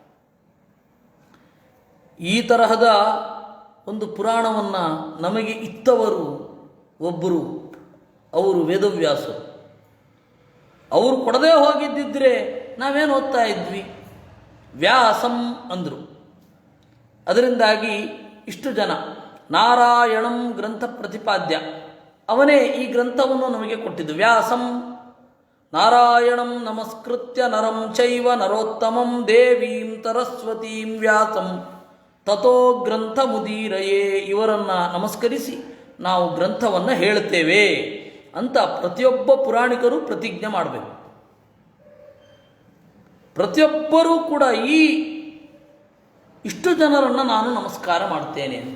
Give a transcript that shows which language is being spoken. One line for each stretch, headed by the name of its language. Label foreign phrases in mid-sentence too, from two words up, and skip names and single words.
Kannada: ಈ ತರಹದ ಒಂದು ಪುರಾಣವನ್ನು ನಮಗೆ ಇತ್ತವರು ಒಬ್ಬರು, ಅವರು ವೇದವ್ಯಾಸರು. ಅವರು ಕೊಡದೇ ಹೋಗಿದ್ದಿದ್ರೆ ನಾವೇನು ಓದ್ತಾ ಇದ್ವಿ? ವ್ಯಾಸಂ ಅಂದರು. ಅದರಿಂದಾಗಿ ಇಷ್ಟು ಜನ,
Sanskrit: ನಾರಾಯಣಂ ಗ್ರಂಥ ಪ್ರತಿಪಾದ್ಯ,
Kannada: ಅವನೇ ಈ ಗ್ರಂಥವನ್ನು ನಮಗೆ ಕೊಟ್ಟಿದ್ದು.
Sanskrit: ವ್ಯಾಸಂ ನಾರಾಯಣಂ ನಮಸ್ಕೃತ್ಯ ನರಂ ಚೈವ ನರೋತ್ತಮಂ ದೇವೀಂ ಸರಸ್ವತೀಂ ವ್ಯಾಸಂ ತಥೋ ಗ್ರಂಥ ಮುದೀರಯೇ.
Kannada: ಇವರನ್ನು ನಮಸ್ಕರಿಸಿ ನಾವು ಗ್ರಂಥವನ್ನು ಹೇಳ್ತೇವೆ ಅಂತ ಪ್ರತಿಯೊಬ್ಬ ಪುರಾಣಿಕರು ಪ್ರತಿಜ್ಞೆ ಮಾಡಬೇಕು. ಪ್ರತಿಯೊಬ್ಬರೂ ಕೂಡ ಈ ಇಷ್ಟು ಜನರನ್ನು ನಾನು ನಮಸ್ಕಾರ ಮಾಡ್ತೇನೆ ಅಂತ.